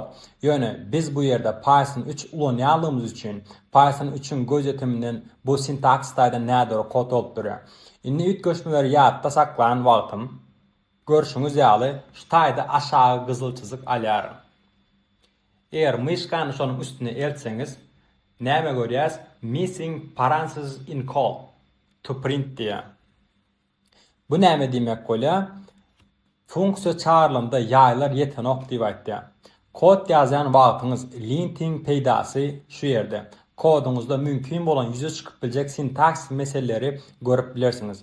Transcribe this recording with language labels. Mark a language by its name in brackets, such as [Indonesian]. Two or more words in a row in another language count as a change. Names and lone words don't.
[Turkmen] Ýöne biz bu ýerde Python 3 ulanýanlygymyz üçin Python 3'ün gözetiminden bu sintaks taýda nädür kod bolup durýar. Indi ütgeşmeleri ýatda saklanan wagtym görüşüňiz ýaly şu taýda aşağı gyzyl çyzyk alýar. Eger myşkany şonuň üstüne eltseňiz näme görýäs? [English] Missing parenthesis in call to print [Turkmen] diýär. Bu näme diýmek bolýar? Funksiýa çağırylanda ýaýlar ýetenok diýip aýtdy. Kod ýazan wagtyňyz linting peýdasy şu ýerde. Koduňuzda mümkin bolan ýüze çykyp biljek sintaks meseleleri görüp bilersiňiz.